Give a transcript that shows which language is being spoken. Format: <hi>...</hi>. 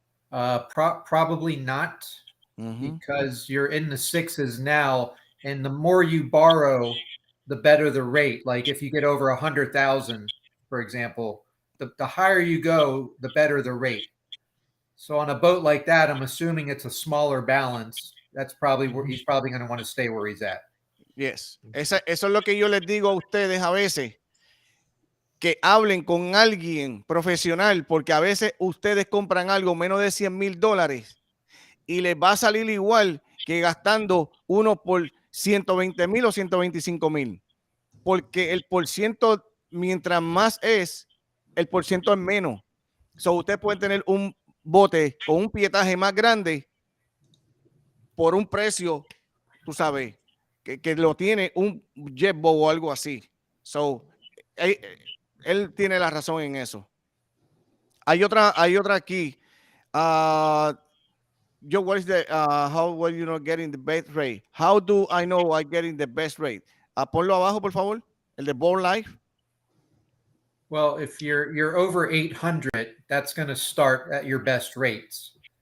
<en>Probably not, because you're in the sixes now, and the more you borrow, the better the rate. Like if you get over 100,000, for example, the higher you go, the better the rate. So on a boat like that, I'm assuming it's a smaller balance. That's probably where he's probably going to want to stay where he's at. Yes.</en> <es>Eso es lo que yo les digo a ustedes a veces, que hablen con alguien profesional, porque a veces ustedes compran algo menos de $100,000 y les va a salir igual que gastando uno por 120,000 o 125,000, porque el porciento, mientras más es, el porciento es menos. So, usted puede tener un bote con un pietaje más grande por un precio, tú sabes, que lo tiene un jetboat o algo así. So, él tiene la razón en eso. Hay otra aquí.</es> <en>Yo, what is the how were you not getting the best rate? How do I know I'm getting the best rate?</en> <es>Ponlo abajo, por favor. El de Board Life.</es> <en>Well, if you're over 800, that's going to start at your best rates.</en>